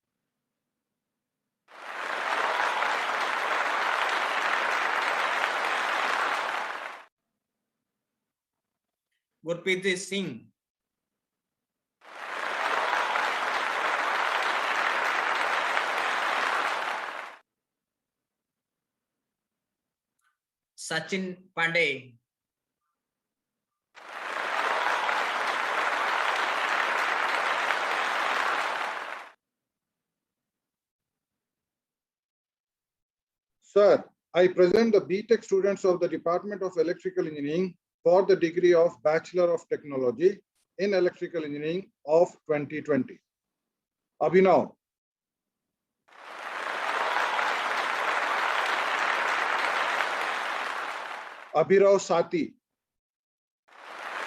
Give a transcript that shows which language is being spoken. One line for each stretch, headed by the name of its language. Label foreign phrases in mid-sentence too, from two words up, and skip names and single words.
English: Gurpreet Singh. Sachin Pandey. Sir, I present the BTech students of the Department of Electrical Engineering for the degree of Bachelor of Technology in Electrical Engineering of 2020. Abhinav. Abhirav Sati.